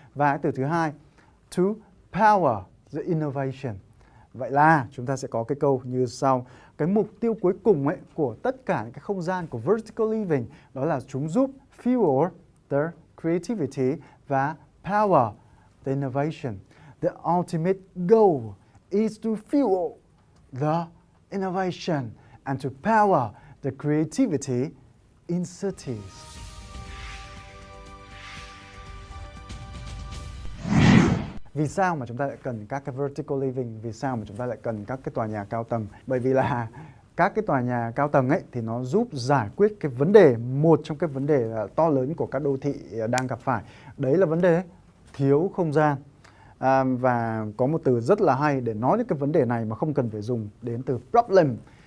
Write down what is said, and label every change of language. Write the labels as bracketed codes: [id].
[vi] Và cái từ thứ hai, [en] to power the innovation. [vi] Vậy là chúng ta sẽ có cái câu như sau. Cái mục tiêu cuối cùng ấy của tất cả những cái không gian của vertical living đó là chúng giúp [en] fuel the creativity [vi] và [en] power the innovation. The ultimate goal is to fuel the innovation and to power the creativity in cities. [vi] Vì sao mà chúng ta lại cần các cái vertical living? Vì sao mà chúng ta lại cần các cái tòa nhà cao tầng? Bởi vì là các cái tòa nhà cao tầng ấy thì nó giúp giải quyết cái vấn đề, một trong cái vấn đề to lớn của các đô thị đang gặp phải. Đấy là vấn đề thiếu không gian. Và có một từ rất là hay để nói đến cái vấn đề này mà không cần phải dùng đến từ problem.